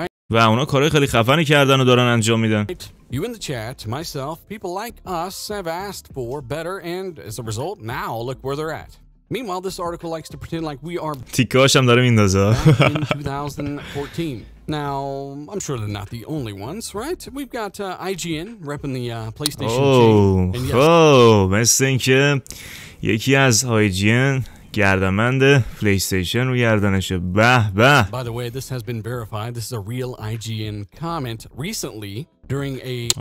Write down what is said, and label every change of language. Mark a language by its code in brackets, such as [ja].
[fa] و اونا کارهای خیلی خفنی کردن و دارن انجام میدن. [en] You in the chat, myself, people like us have asked for better, and as a result, now look where they're at. Meanwhile, this article likes to pretend like we are [fa] تیکاش هم داره میندازه. [en] in 2014. Now, I'm sure they're not the only ones, right? We've got IGN repping the PlayStation chain. [fa] خب مثل این که یکی از IGN گردنبند پلی استیشن رو گردنشه. به به. [en] By the way, this has been verified. This is a real IGN comment recently during a